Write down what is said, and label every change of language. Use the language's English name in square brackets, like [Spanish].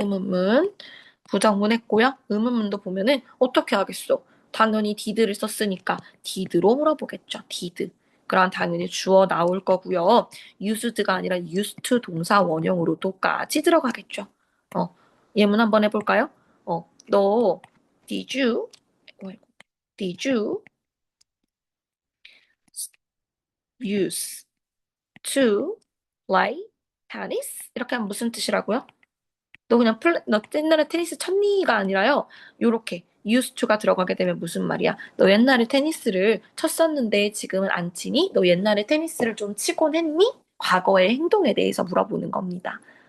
[Korean] 의문문 부정문 했고요. 의문문도 보면은 어떻게 하겠어? 당연히 did를 썼으니까 did로 물어보겠죠. did. 그럼 당연히 주어 나올 거고요. used가 아니라 used to 동사 원형으로 또까지 들어가겠죠. 예문 한번 해볼까요? 너 [English] did you did you use to play tennis? [Korean] 이렇게 하면 무슨 뜻이라고요? 너 옛날에 테니스 쳤니가 아니라요. 요렇게 used to가 들어가게 되면 무슨 말이야? 너 옛날에 테니스를 쳤었는데 지금은 안 치니? 너 옛날에 테니스를 좀 치곤 했니? 과거의 행동에 대해서 물어보는 겁니다.